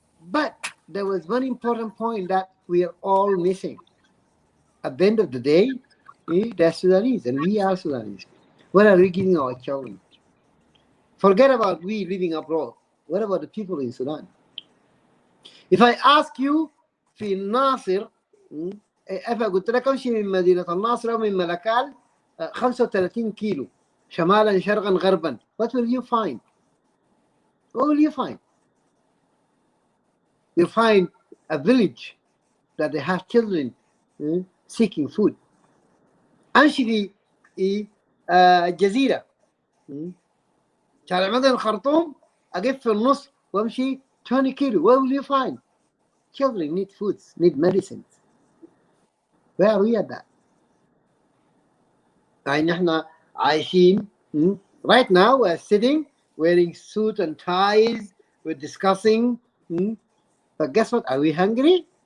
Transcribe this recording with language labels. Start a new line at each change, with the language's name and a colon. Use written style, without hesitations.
English: But there was one important point that we are all missing. At the end of the day, they're Sudanese and we are Sudanese. What are we giving our children? Forget about we living abroad. What about the people in Sudan? If I ask you
Arabic: في الناصر قلت لك امشي من مدينة الناصر أو من ملكال 35 كيلو شمالا شرقا غربا,
English: what will you find? What will you find? You'll find a village that they have children seeking food.
Arabic: امشي في الجزيرة شارع مدن خرطوم أقف في النص وامشي 20 كيلو.
English: What will you find? Children need foods, need medicines. Where are we at that?
Arabic: نحن عايشين.
English: Right now we're sitting wearing suit and ties, we're discussing. But guess what? Are we hungry?